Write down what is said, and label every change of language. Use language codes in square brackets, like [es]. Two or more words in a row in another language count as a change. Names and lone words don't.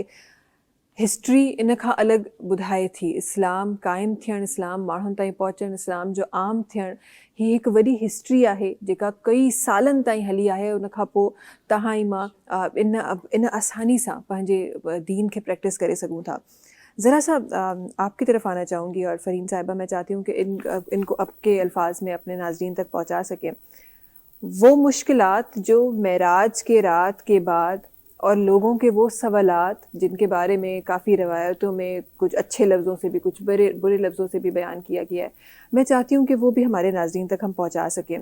[sd] हिस्ट्री इन खां अलॻि ॿुधाए थी, इस्लाम क़ाइमु थियणु, इस्लाम माण्हुनि ताईं पहुचणु, इस्लाम जो आम थियणु, हीअ हिकु वॾी हिस्ट्री आहे जेका कई सालनि ताईं हली आहे। उन खां पोइ तव्हां ऐं मां इन आसानी सां पंहिंजे दीन खे प्रैक्टिस करे सघूं था। [ur] ذرا سا آپ کی طرف آنا چاہوں گی اور فرین صاحبہ میں چاہتی ہوں کہ ان کو اب کے الفاظ میں اپنے ناظرین تک پہنچا سکیں۔ وہ مشکلات جو معراج کے رات کے بعد اور لوگوں کے وہ سوالات جن کے بارے میں کافی روایتوں میں کچھ اچھے لفظوں سے بھی کچھ برے لفظوں سے بھی بیان کیا گیا ہے، میں چاہتی ہوں کہ وہ بھی ہمارے ناظرین تک ہم پہنچا سکیں.